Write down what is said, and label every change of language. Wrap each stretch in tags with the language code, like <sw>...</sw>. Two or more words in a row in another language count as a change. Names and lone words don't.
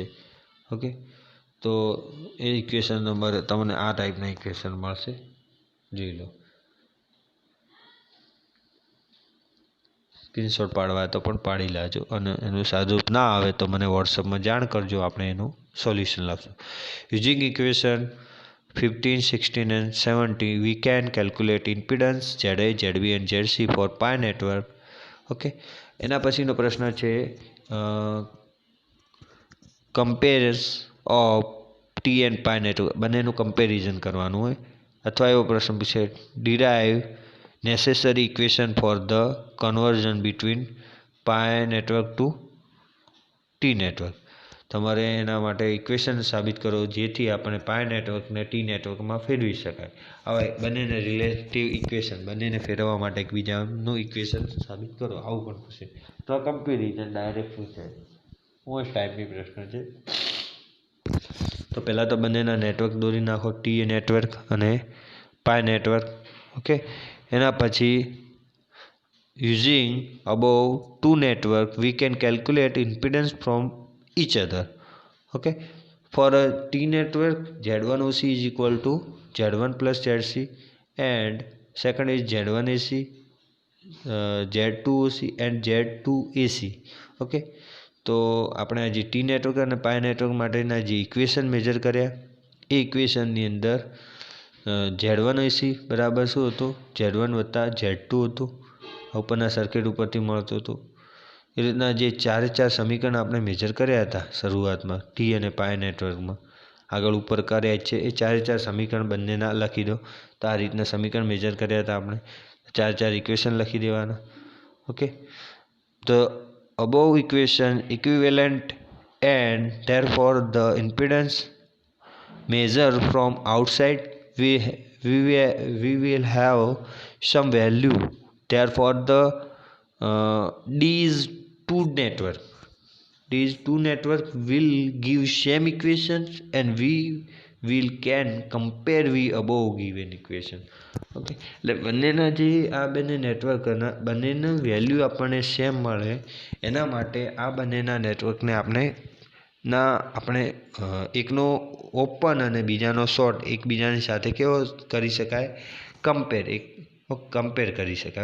<gu>ઓકે, તો એ ઇક્વેશન નંબર તમને આ ટાઈપના ઇક્વેશન મળશે, જોઈ લો. સ્ક્રીનશોટ પાડવા તો પણ પાડી લેજો, અને એનું સાદું ના આવે તો મને વોટ્સઅપમાં જાણ કરજો, આપણે એનું સોલ્યુશન લાવશું.</gu> <en>using equation 15, 16 and 17 we can calculate impedance ZA, ZB and ZC for pi network.</en> <gu>ઓકે, એના પછીનો પ્રશ્ન છે</gu> <en>compares of T and pi network,</en> <gu>બંનેનું કમ્પેરિઝન કરવાનું હોય. અથવા એવો પ્રશ્ન પૂછે</gu> <en>ડિરાઈવ necessary equation for the conversion between pi network to T network.</en> <gu>તમારે એના માટે ઇક્વેશન સાબિત કરો જેથી આપણે પાઈ નેટવર્કને ટી નેટવર્કમાં ફેરવી શકાય. હવે બંનેને રિલેટિવ ઇક્વેશન, બંનેને ફેરવવા માટે એકબીજાનું ઇક્વેશન સાબિત કરો, આવું પણ પૂછે. તો આ કમ્પેરિઝન ડાયરેક્ટ પૂછે, મોસ્ટ ટાઈપની પ્રશ્ન છે. તો પહેલાં તો બંનેના નેટવર્ક દોરી નાખો, ટી નેટવર્ક અને પાઈ નેટવર્ક.</gu> <en>ઓકે,</en> <gu>એના પછી</gu> <en>using above two network we can calculate impedance from each other. Okay, for a T network Z1 OC is equal to Z1 plus ZC, and second is Z1 AC, Z2 OC and Z2 AC.</en> <gu>Okay, તો આપણે જે ટી નેટવર્ક અને પાઈ નેટવર્ક માટેના જે ઇક્વેશન મેજર કર્યા, એ ઇક્વેશનની અંદર Z1 AC બરાબર શું હતું, Z1 વત્તા Z2 હતું, ઉપરના સર્કિટ ઉપરથી મળતું હતું. એ રીતના જે 4 સમીકરણ આપણે મેજર કર્યા હતા શરૂઆતમાં ટી અને પાઈ નેટવર્કમાં, આગળ ઉપર કર્યા છે, એ 4 સમીકરણ બંનેના લખી દો. તો આ રીતના સમીકરણ મેજર કર્યા હતા આપણે, 4 ઇક્વેશન લખી દેવાના.</gu> <en>ઓકે, તો above equation equivalent and therefore the impedance measure from outside we will have some value. Therefore the these two network will give same equations and we will can compare with above given equation.</en> <gu>ઓકે, એટલે બંનેના જે આ બંને નેટવર્કના બંનેનું વેલ્યુ આપણને સેમ મળે, એના માટે આ બંનેના નેટવર્કને આપણે એકનો ઓપન અને બીજાનો શોર્ટ એકબીજાની સાથે કેવો કરી શકાય, કમ્પેર કરી શકાય.</gu>